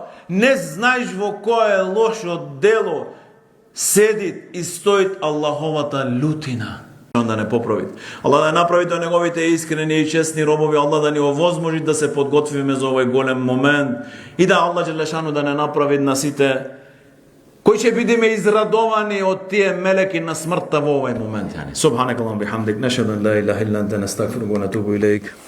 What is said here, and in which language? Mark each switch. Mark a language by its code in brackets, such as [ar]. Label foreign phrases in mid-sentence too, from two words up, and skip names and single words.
[mk] Не знаеш во кое лошо дело седит и стоит Аллаховата лутина. Да не поправи. Аллах да направи до неговите искрени и честни робови, Аллах да ни овозможи да се подготвиме за овој голем момент и да [ar] الله جل شأنه [mk] да не направи на сите кои ќе бидеме израдовани од тие мелеки на смртта во овој момент. [ar] سبحانك اللهم وبحمدك، نشهد أن لا إله إلا أنت، نستغفرك ونتوب إليك.